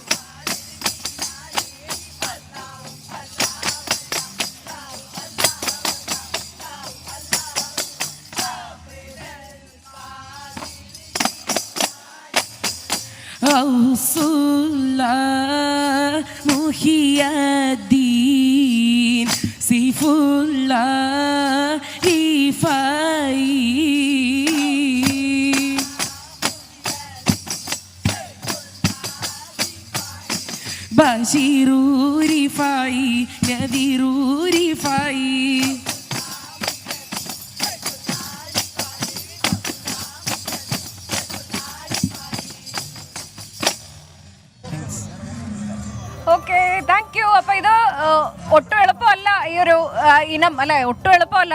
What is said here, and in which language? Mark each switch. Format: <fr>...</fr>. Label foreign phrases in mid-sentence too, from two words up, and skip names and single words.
<ar>أوصل محي الدين سيف الله رفاعي بشير رفاعي نذير رفاعي</ar> <en>Okay, thank you.</en> <ml>അപ്പൊ ഇത് ഒട്ടും എളുപ്പമല്ല ഈ ഒരു ഇനം അല്ലെ, ഒട്ടും എളുപ്പമല്ല.</ml>